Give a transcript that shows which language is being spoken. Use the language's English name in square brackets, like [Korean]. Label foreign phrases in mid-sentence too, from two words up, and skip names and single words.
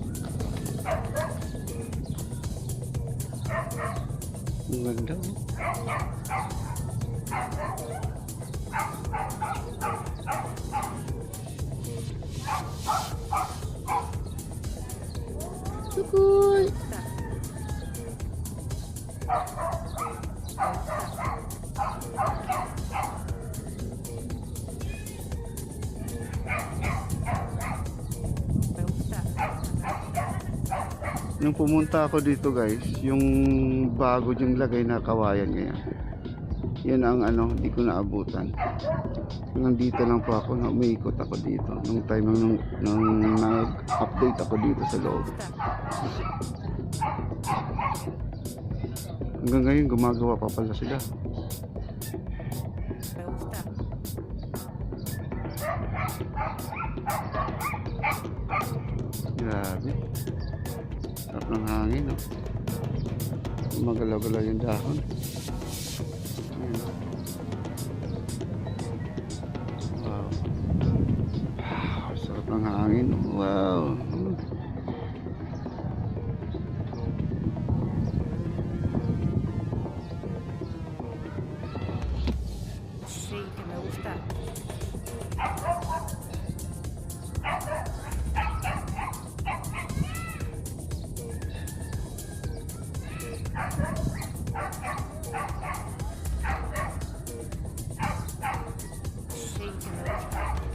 [Filipino] Ang ganda oh. Tukoy! [Spanish] Me gusta. [Filipino] Nung pumunta ako dito guys, yung bago yung lagay na kawayan ngayon. Yan ang ano, hindi ko naabutan. Nandito lang po ako, umiikot ako dito. Nung time nung nag-update ako dito sa loob. Hanggang ngayon gumagawa pa pala sila. [Spanish] Me gusta. [Filipino] Grabe. Sarap ng hangin, no? Magalaw-galaw yung dahon. Ayan, no? Wow. Wow, sarap ng hangin. Wow. [Spanish] Sí, que me gusta. Sí, que me gusta.